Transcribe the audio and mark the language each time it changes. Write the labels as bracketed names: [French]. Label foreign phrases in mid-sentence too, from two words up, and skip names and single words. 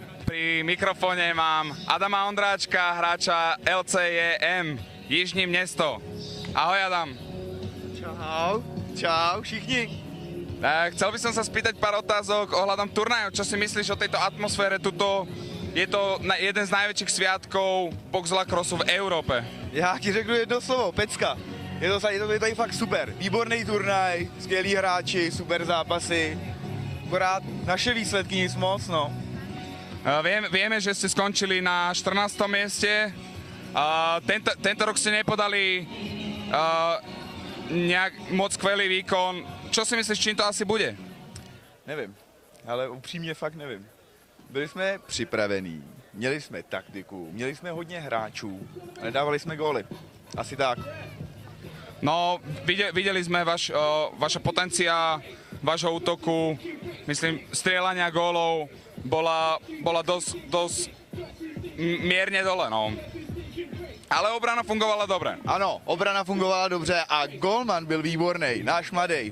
[Slovak] Pri mikrofóne mám Adama Ondráčka, hráča LCJM, Jižní Město. Ahoj Adam. [Czech] Čau všichni. [Slovak] Chcel by som sa spýtať pár otázok ohľadom turnajov. Čo si myslíš o tejto atmosfére tuto? Je to jeden z najväčších sviatkov box lacrossu v Európe. [Czech] Já ti řeknu jedno slovo, pecka. Je to tady fakt super. Výborný turnaj, skvělí hráči, super zápasy. Akorát naše výsledky nic moc, no. [Slovak] Vieme, že ste skončili na 14. mieste. Tento rok ste nepodali nejak moc skvelý výkon. Čo si myslíš, čím to asi bude? [Czech] Nevím, ale upřímně fakt nevím. Byli jsme připravení, měli jsme taktiku, měli jsme hodně hráčů, a nedávali jsme góly. Asi tak. [Slovak] No, videli sme vaša potencia, vašho útoku, myslím, strieľania gólov bola dosť mierne dole, no. Ale obrana fungovala dobre. [Czech] Ano, obrana fungovala dobře a golman byl výborný, náš mladý.